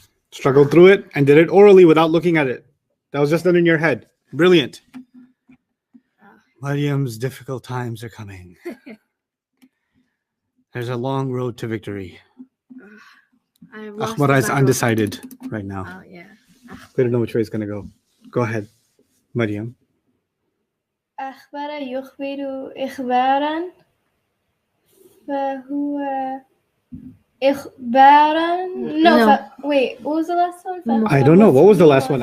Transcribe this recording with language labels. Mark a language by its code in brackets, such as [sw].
[en] struggled through it and did it orally without looking at it. That was just done in your head. Brilliant. Mariam's difficult times are coming. There's a long road to victory. Akhbara is undecided right now. Oh yeah. We don't know which way it's gonna go. Go ahead, Mariam. [ar] أخبر يخبر إخبارا فهو إخبارا. [en] No. Wait, what was the last one? I don't know. What was the last one?